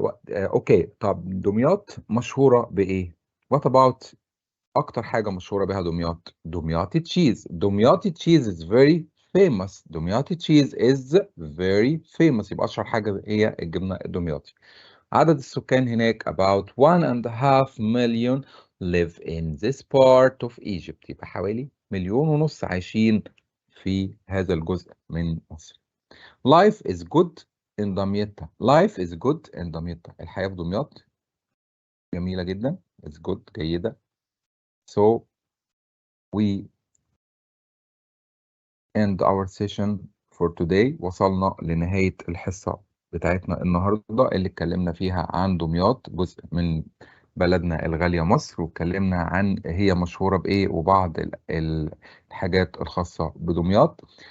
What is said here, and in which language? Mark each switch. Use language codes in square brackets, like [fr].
[ar] اوكي، طب دمياط مشهورة بإيه؟ [en] What about [ar] أكتر حاجة مشهورة بها دمياط؟ دمياطي تشيز. [en] دمياطي تشيز is very famous. دمياطي تشيز is very famous. [ar] يبقى أشهر حاجة هي الجبنة الدمياطي. عدد السكان هناك [en] about 1.5 million live in this part of Egypt. [ar] يبقى حوالي 1.5 مليون عايشين في هذا الجزء من مصر. [en] Life is good in دمياط. Life is good in دمياط. [ar] الحياة في دمياط جميلة جدا. [en] It's good جيدة. So we end our session for today. [ar] وصلنا لنهاية الحصة بتاعتنا النهاردة اللي اتكلمنا فيها عن دمياط، جزء من بلدنا الغالية مصر، واتكلمنا عن هي مشهورة بإيه وبعض الحاجات الخاصة بدمياط.